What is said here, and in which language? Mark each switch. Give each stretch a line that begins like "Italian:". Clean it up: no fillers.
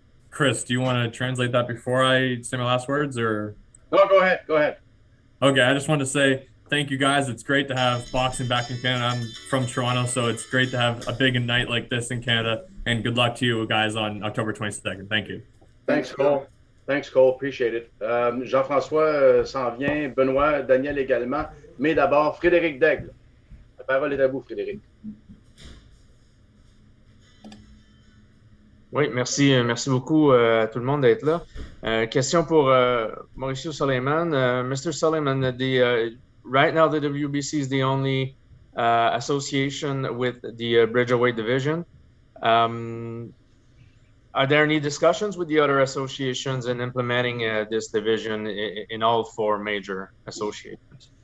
English: Chris, do you want to translate that before I say my last words, or? No, go ahead. Go ahead. Okay, I just wanted to say thank you guys. It's great to have boxing back in Canada. I'm from Toronto, so it's great to have a big night like this in Canada. And good luck to you guys on October 22nd. Thank you. Thanks, Cole. Thanks, Cole. Appreciate it.
French: Jean-François s'en vient, Benoît, Daniel également. Mais d'abord, Frédéric Daigle. La parole est à vous, Frédéric. Oui, merci beaucoup à tout le monde d'être là. Question pour Mauricio Suleiman.
English: Mr. Suleiman, right now the WBC is the only association with the Bridgerweight division. Are there any discussions with the other associations in implementing this division in all four major associations?